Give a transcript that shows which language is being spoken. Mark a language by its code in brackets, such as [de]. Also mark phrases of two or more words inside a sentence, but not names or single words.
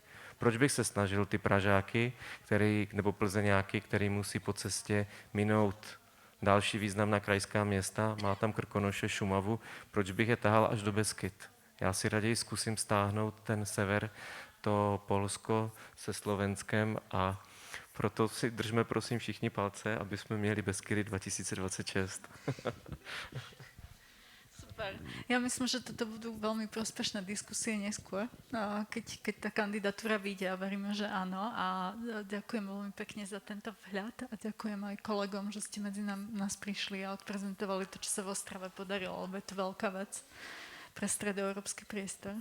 [cs] Proč bych se snažil ty Pražáky, nebo Plzeňáky, který musí po cestě minout další významná krajská města, má tam Krkonoše, Šumavu, proč bych je tahal až do Beskyd? Já si raději zkusím stáhnout ten sever, to Polsko se Slovenskem a proto si držme prosím všichni palce, aby jsme měli Beskydy 2026. Super. [sk] Ja myslím, že toto budú veľmi prospešné diskusie neskôr, keď tá kandidatúra vyjde a veríme, že áno. A ďakujem veľmi pekne za tento vhľad a ďakujem aj kolegom, že ste medzi nás prišli a odprezentovali to, čo sa v Ostrave podarilo, lebo je to veľká vec pre stredoeurópsky priestor.